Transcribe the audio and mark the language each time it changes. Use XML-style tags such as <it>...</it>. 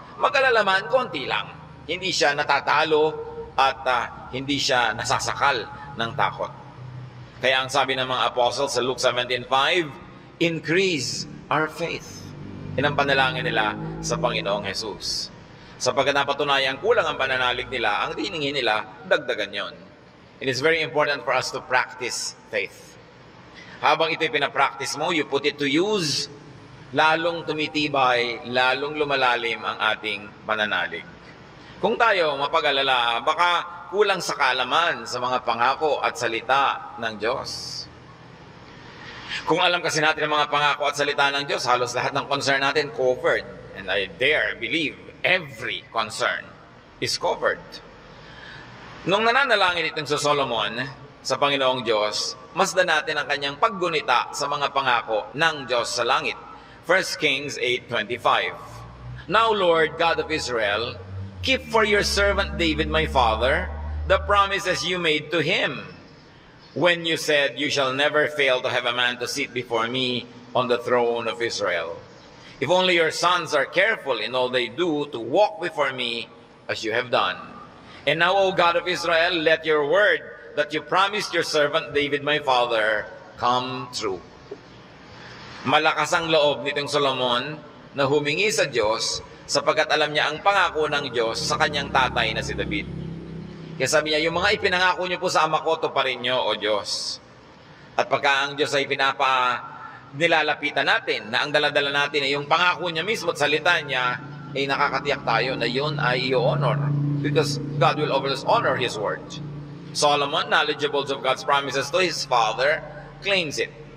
<tl>Mag-alala man, konti lang. Hindi siya natatalo at hindi siya nasasakal ng takot. Kaya ang sabi ng mga apostles sa Luke 17:5,</tl> <en>increase our faith.</en> <tl>Yan ang panalangin nila sa Panginoong Jesus. Sapagkat napatunayan kulang ang pananalig nila, ang hiningi nila, dagdagan yon.</tl> <en>It is very important for us to practice faith.</en> <tl>Habang ito'y pinapractice mo,</tl> <en>you put it to use,</en> <tl>lalong tumitibay, lalong lumalalim ang ating pananalig. Kung tayo mapag-alala, baka kulang sa kaalaman sa mga pangako at salita ng Diyos. Kung alam kasi natin ang mga pangako at salita ng Diyos, halos lahat ng concern natin covered.</tl> <en>And I dare believe every concern is covered.</en> <tl>Nung nananalangin itong sa Solomon, sa Panginoong Diyos, masdan natin ang kanyang paggunita sa mga pangako ng Diyos sa langit.</tl> <en>1 Kings 8:25. Now, Lord, God of Israel, keep for your servant David, my father, the promises you made to him, when you said, you shall never fail to have a man to sit before me on the throne of Israel. If only your sons are careful in all they do to walk before me as you have done. And now, O God of Israel, let your word that you promised your servant David, my father, come true.</en> <tl>Malakas ang loob nitong Solomon na humingi sa Diyos sapagkat alam niya ang pangako ng Diyos sa kanyang tatay na si David. Kaya sabi niya, yung mga ipinangako niyo po sa ama ko, tuparin niyo, O Diyos. At pagka ang Diyos ay nilalapitan natin, na ang daladala natin ay yung pangako niya mismo at salita niya, ay nakakatiyak tayo na yun ay i-honor.</tl> <en>Because God will always honor His word. Solomon, knowledgeable of God's promises to his father, claims it.</en>